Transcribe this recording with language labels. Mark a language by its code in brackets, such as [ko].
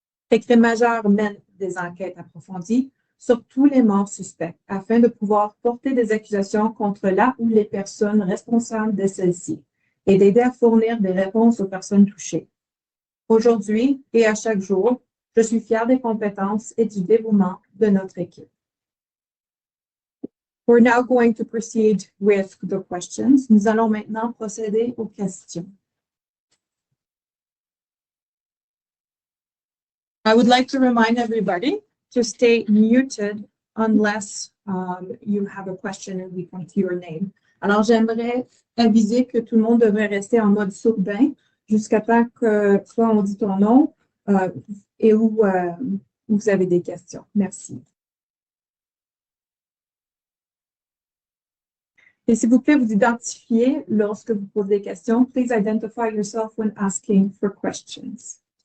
[fr] Les crimes majeurs mènent des enquêtes approfondies sur tous les morts suspects afin de pouvoir porter des accusations contre la ou les personnes responsables de celles-ci et d'aider à fournir des réponses aux personnes touchées. Aujourd'hui et à chaque jour, je suis fière des compétences et du dévouement de notre équipe. [en] We're now going to proceed with the questions. [fr] Nous allons maintenant procéder aux questions. [en] I would like to remind everybody to stay muted unless you have a question and we come to your name. [fr] Alors, j'aimerais aviser que tout le monde devrait rester en mode sourdin jusqu'à temps que soit on dit ton nom et où vous avez des questions. Merci. Et s'il vous plaît, vous identifiez lorsque vous posez des questions. [en] Please identify yourself when asking for questions.